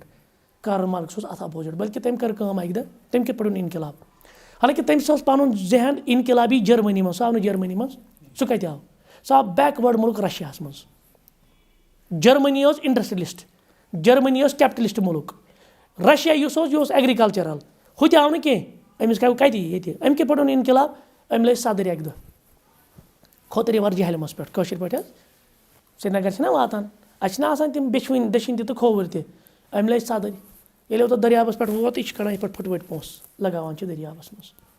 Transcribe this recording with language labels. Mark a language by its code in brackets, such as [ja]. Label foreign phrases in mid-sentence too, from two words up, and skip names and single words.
[ks] کارل مارکس اوس اتھ اپوزِٹ بلکہِ تٔمۍ کٔر کٲم اکہِ دۄہ تٔمۍ کِتھ پٲٹھۍ اوٚن انقلاب حالانکہِ تٔمِس اوس پنُن ذہن انقلابی جرمنی منٛز سُہ آو نہٕ جرمنی منٛز سُہ کتہِ آو سُہ آو بیکوٲڈ مُلک رشیاہس منٛز. جرمنی اوس انڈسٹریلسٹ جرمنی اوس کیپٹلسٹ مُلک رشیا یُس اوس یہِ اوس ایگرِکلچرل ہُہ تہِ آو نہٕ کینٛہہ أمِس کَتہِ ییٚتہِ أمۍ کِتھ پٲٹھۍ اوٚن انقلاب أمۍ لٲج صدٕرۍ اکہِ دۄہ کھوت رِور جہلمس پٮ۪ٹھ کٲشِر پٲٹھۍ حظ سرینگر چھِنہ واتان اَتہِ چھِنہ آسان تِم بیٚچھوٕنۍ دٔچھِنۍ تہِ تہٕ کھووُر تہِ أمۍ لٲج سَدٕر ییٚلہِ اوتَتھ دٔریابَس پٮ۪ٹھ ووت یہِ چھِ کَڑان یِتھ پٲٹھۍ پھٕٹوٕٹۍ پونٛسہٕ لگاوان چھِ دٔریابَس منٛز